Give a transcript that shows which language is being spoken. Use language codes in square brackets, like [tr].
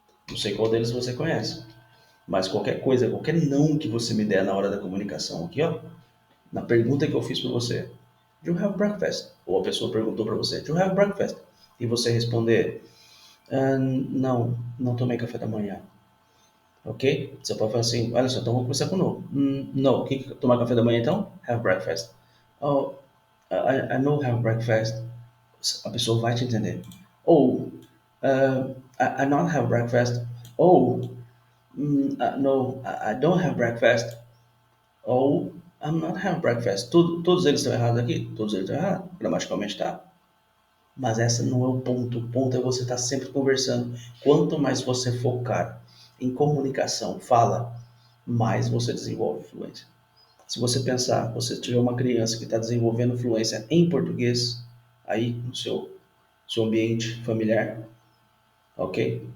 [pt] Não sei qual deles você conhece. Mas qualquer coisa, qualquer não que você me der na hora da comunicação aqui, ó, na pergunta que eu fiz para você, [en] do you have breakfast? [pt] Ou a pessoa perguntou para você, [en] do you have breakfast? [pt] E você responder, não, não tomei café da manhã. Ok? Você pode falar assim, olha só, então vamos começar com no. No, o que tomar café da manhã então? [en] Have breakfast. Oh, I know have breakfast. [pt] A pessoa vai te entender. [en] Oh, I not have breakfast. Oh, no, I don't have breakfast. Ou I'm not having breakfast. [pt] Todos eles estão errados aqui? Todos eles estão errados. Gramaticalmente está. Mas essa não é o ponto. O ponto é você estar sempre conversando. Quanto mais você focar em comunicação, fala, mais você desenvolve fluência. Se você pensar, você tiver uma criança que está desenvolvendo fluência em português, aí no seu ambiente familiar, ok?